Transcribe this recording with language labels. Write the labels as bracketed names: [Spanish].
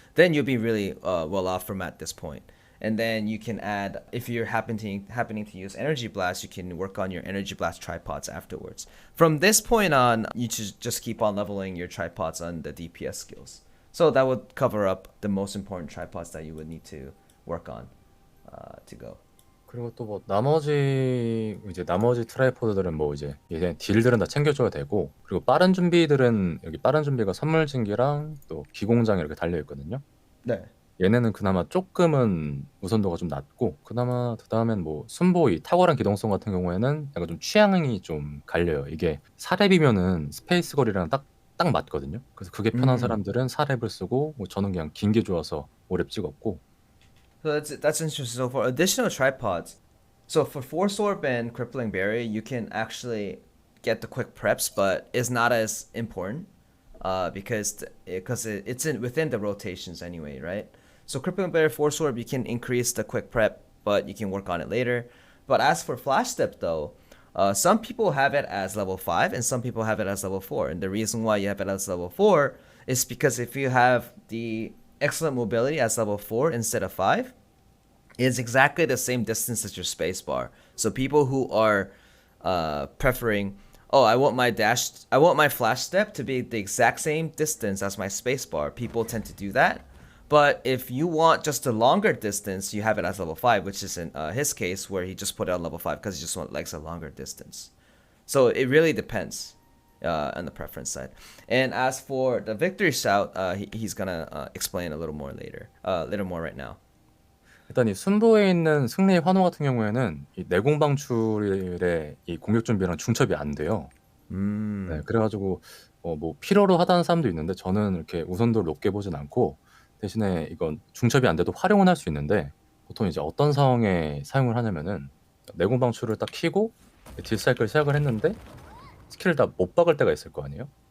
[English] Then you'll be really well off from at this point. And then you can add, if you're happening to use Energy Blast, you can work on your Energy Blast tripods afterwards. From this point on, you should just keep on leveling your tripods on the DPS skills. So that would cover up the most important tripods that you would need to work on to go. [Korean] 그리고 또 뭐 나머지 트라이포드들은 뭐 이제 얘네 딜들은 다 챙겨줘야 되고, 그리고 빠른 준비들은 여기 빠른 준비가 선물 진기랑 또 기공장 이렇게 달려 있거든요. 네. 얘네는 그나마 조금은 우선도가 좀 낮고, 그나마 그다음엔 뭐 순보 이 탁월한 기동성 같은 경우에는 약간 좀 취향이 좀 갈려요. 이게 4렙이면은 스페이스 거리랑 딱 맞거든요. 그래서 그게 편한 사람들은 4렙을 쓰고, 뭐 저는 그냥 긴 게 좋아서 5렙 찍었고. [English] So that's interesting. So for additional tripods, so for Force Orb and Crippling Barrier, you can actually get the quick preps, but it's not as important, because it's in within the rotations anyway, right? So Crippling Barrier, Force Orb, you can increase the quick prep, but you can work on it later. But as for Flash Step though, some people have it as level 5 and some people have it as level 4. And the reason why you have it as level 4 is because if you have the excellent mobility as level 4 instead of 5, it's exactly the same distance as your spacebar. So people who are preferring, oh, I want my flash step to be the exact same distance as my spacebar. People tend to do that. But if you want just a longer distance, you have it as level 5, which is in his case where he just put it on level 5 because he just likes a longer distance. So it really depends on the preference side. And as for the victory shout, he's gonna explain a little more later, little more right now. [Korean] 일단 이 순보에 있는 승리의 환호 같은 경우에는 이 내공방출의 이 공격 준비랑 중첩이 안 돼요. 네, 그래가지고 뭐 필요로 하다는 사람도 있는데, 저는 이렇게 우선도를 높게 보진 않고, 대신에 이건 중첩이 안 돼도 활용은 할 수 있는데, 보통 이제 어떤 상황에 사용을 하냐면은 내공방출을 딱 키고 딜 사이클 시작을 했는데 스킬을 다 못 박을 때가 있을 거 아니에요.